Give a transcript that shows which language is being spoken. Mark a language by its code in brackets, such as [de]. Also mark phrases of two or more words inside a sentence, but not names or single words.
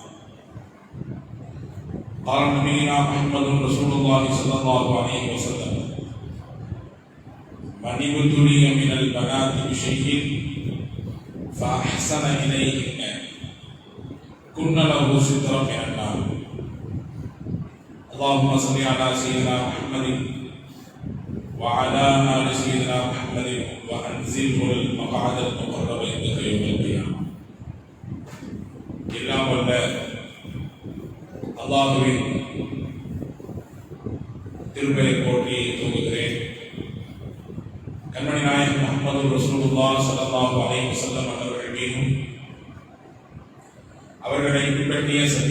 [ar] قال نبينا محمد رسول الله صلى الله عليه وسلم: من ابتلي من البنات بشيء فأحسن إليهن كن له سترا من النار. اللهم صل على سيدنا محمد وعلى آل سيدنا محمد وأنزله المقعد المقرب عندك يوم القيامة. [ta] எல்லாம் வல்ல அல்லாஹ்வின் திருப்பெயரை போற்றி துவங்குகிறேன். கண்மணி நாயகம் முஹம்மது [ar] رسول الله صلى الله عليه وسلم [ta] அவர்கள் மீதும் அவர்களை பின்பற்றிய சத்திய